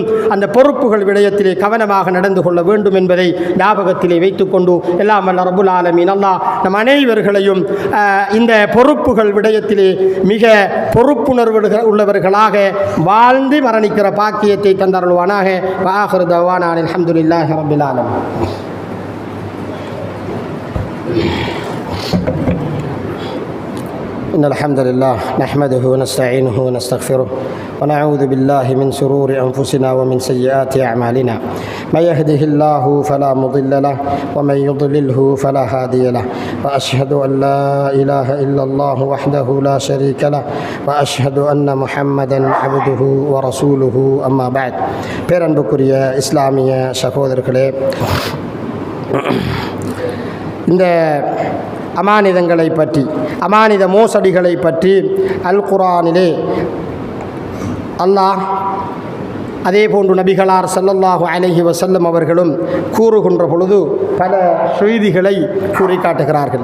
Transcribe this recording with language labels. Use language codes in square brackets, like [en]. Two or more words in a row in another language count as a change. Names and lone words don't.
[ta] அந்த பொறுப்புகள் விடயத்திலே கவனமாக நடந்து கொள்ள வேண்டும் என்பதை ஞாபகத்திலே வைத்துக்கொண்டு, எல்லாம் வல்ல [ar] رب العالمين [ta] அல்லாஹ் நம் அனைவர்களையும் இந்த பொறுப்புகள் விடயத்திலே மிக பொறுப்புணர்வு உள்ளவர்களாக வாழ்ந்து மரணிக்கிற பாக்கியத்தை தந்தருள்வானாக. [ar] وآخر دعوانا الحمد لله رب العالمين. إن الحمد لله نحمده ونستعينه ونستغفره ونعوذ بالله من شرور أنفسنا ومن سيئات أعمالنا. من يهده الله فلا مضل له ومن يضلله فلا هادي له. وأشهد أن لا إله إلا الله وحده لا شريك له وأشهد أن محمدا عبده ورسوله. أما بعد. [ta] பேரன்புக்குரிய இஸ்லாமிய சகோதரர்களே, இந்த அமானிதங்களை பற்றி, அமானித மோசடிகளை பற்றி அல் குர்ஆனிலே அல்லாஹ், அதே போன்று நபிகளார் [ar] صلى الله عليه وسلم [ta] அவர்களும் கூறுகின்ற பொழுது பல செய்திகளை கூறி காட்டுகிறார்கள்.